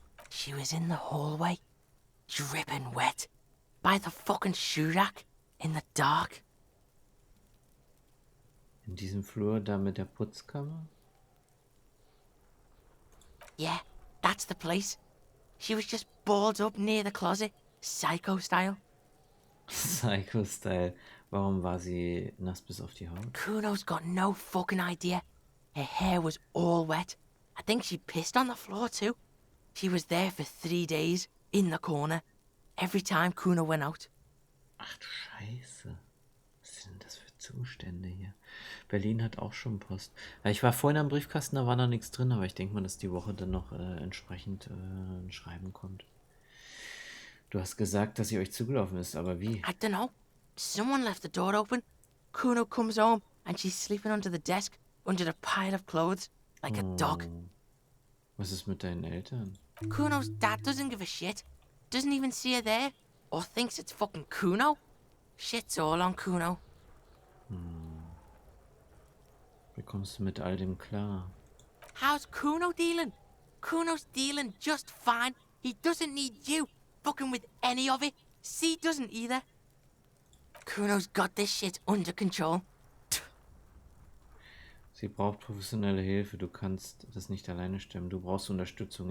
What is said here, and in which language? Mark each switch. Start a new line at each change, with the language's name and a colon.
English: She was in the hallway, dripping wet, by the fucking shoe rack, in the dark.
German: In diesem Flur da mit der Putzkammer?
English: Yeah, that's the place. She was just balled up near the closet, psycho style. Psycho-Style.
German: Warum war sie nass bis auf die Haut?
English: Kuno's got no fucking idea. Her hair was all wet. I think she pissed on the floor too. She was there for 3 days, in the corner, every time Kuno went out.
German: Ach du Scheiße. Was sind denn das für Zustände hier? Berlin hat auch schon Post. Ja, ich war vorhin am Briefkasten, da war noch nichts drin, aber ich denke mal, dass die Woche dann noch entsprechend ein Schreiben kommt. Du hast gesagt, dass sie euch zugelaufen ist, aber wie?
English: I don't know. Someone left the door open. Kuno comes home and she's sleeping under the desk, under a pile of clothes, like a dog.
German: Was ist mit deinen Eltern?
English: Kuno's dad doesn't give a shit. Doesn't even see her there. Or thinks it's fucking Kuno. Shit's all on Kuno.
German: Wie kommst du mit all dem klar?
English: How's Kuno dealing? Kuno's dealing just fine. He doesn't need you fucking with any of it. C doesn't either. Kuno's got this shit under control.
German: Sie braucht professionelle Hilfe. Du kannst das nicht alleine stemmen. Du brauchst Unterstützung.